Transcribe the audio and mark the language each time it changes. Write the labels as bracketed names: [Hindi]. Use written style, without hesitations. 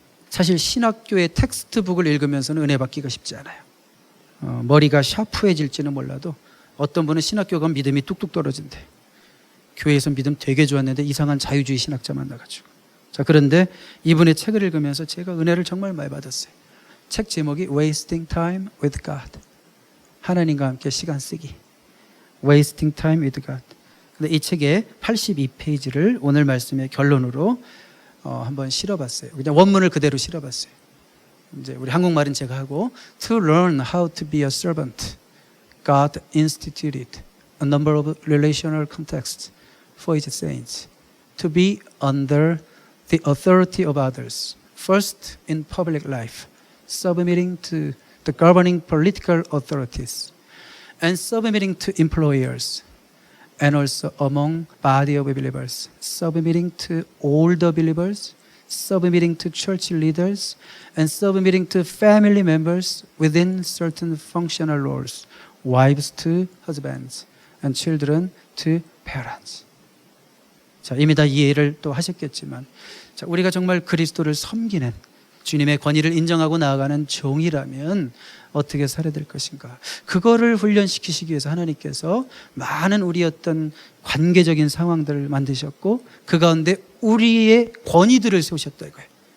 [Korean] 사실 신학교의 텍스트북을 읽으면서는 은혜 받기가 쉽지 않아요. 머리가 샤프해질지는 몰라도 어떤 분은 신학교 가면 믿음이 뚝뚝 떨어진대. 교회에서 믿음 되게 좋았는데 이상한 자유주의 신학자 만나가지고. 자, 그런데 이분의 책을 읽으면서 제가 은혜를 정말 많이 받았어요. 책 제목이 [English] Wasting Time with God. [Korean] 하나님과 함께 시간 쓰기. [English] Wasting Time with God. [Korean] 근데 이 책의 82페이지를 오늘 말씀의 결론으로 한번 실어봤어요. 그냥 원문을 그대로 실어봤어요. 이제 우리 한국말은 제가 하고, [English] To learn how to be a servant, God instituted a number of relational contexts for His saints to be under the authority of others. First, in public life, submitting to the governing political authorities, and submitting to employers, and also among body of believers, submitting to older believers, submitting to church leaders, and submitting to family members within certain functional roles, wives to husbands, and children to parents. [Korean] 자, 이미 다 이해를 또 하셨겠지만, 자, 우리가 정말 그리스도를 섬기는 주님의 권위를 인정하고 나아가는 종이라면 어떻게 살아야 될 것인가. 그거를 훈련시키시기 위해서 하나님께서 많은 우리 어떤 관계적인 상황들을 만드셨고 그 가운데 우리의 권위들을 세우셨다 이거예요.